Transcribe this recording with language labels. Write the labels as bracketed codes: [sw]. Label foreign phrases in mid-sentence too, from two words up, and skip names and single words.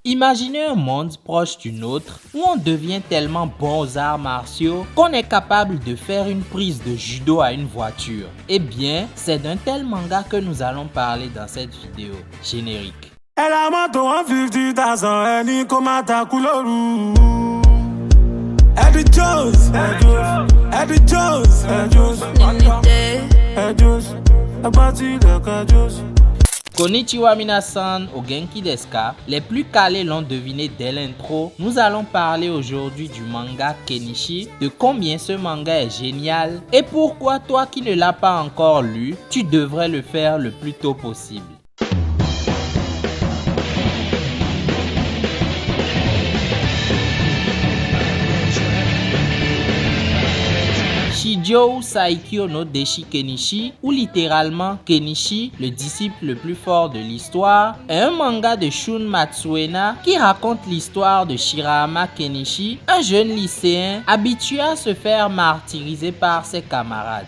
[fr] Imaginez un monde proche du nôtre où on devient tellement bon aux arts martiaux qu'on est capable de faire une prise de judo à une voiture. Eh bien, c'est d'un tel manga que nous allons parler dans cette vidéo. Générique. [ja] こんにちは皆さんお元気ですか. [fr] Les plus calés l'ont deviné dès l'intro. Nous allons parler aujourd'hui du manga Kenichi, de combien ce manga est génial et pourquoi toi qui ne l'as pas encore lu, tu devrais le faire le plus tôt possible. Shijou Saikyo no Deshi Kenichi, ou littéralement Kenichi, le disciple le plus fort de l'histoire, est un manga de Shun Matsuena qui raconte l'histoire de Shirahama Kenichi, un jeune lycéen habitué à se faire martyriser par ses camarades.